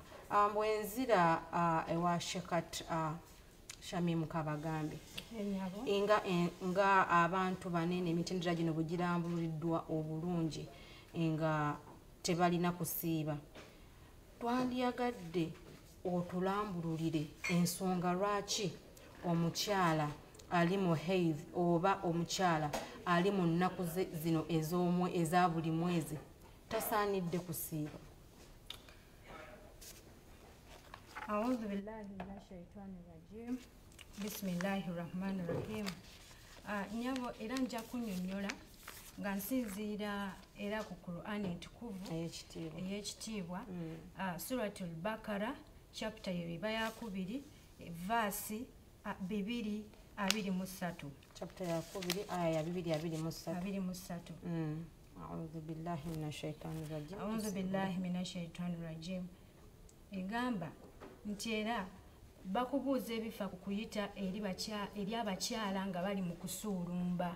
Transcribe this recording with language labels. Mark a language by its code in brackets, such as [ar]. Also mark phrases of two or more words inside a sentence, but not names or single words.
[lg] Bwenzira ewa Sheikhat Shamim Kabagambe nga abantu banene emitendera gino bwe girambululiddwa obulungi nga tebalina kusiiba, twandyagadde otulambululire ensonga lwaki omukyala ali mu haidh oba omukyala ali mu nnaku zino eza buli mwezi tasaanidde kusiiba. [ar] أعوذ بالله من الشيطان الرجيم. بسم الله الرحمن الرحيم. [lg] Nyabo era nja kunnyonnyola nga nsinziira era ku Qur'ani entukuvu ey'ekitiibwa Suratul Bakara chapter eba ya 2 verse 223. Chapter ya 2 aya ya 223. [ar] أعوذ بالله من الشيطان الرجيم. أعوذ بالله من الشيطان الرجيم. [lg] Egamba nti era bakubuuza ebifa ku kuyita eri abakyala nga bali mu kusuulumba.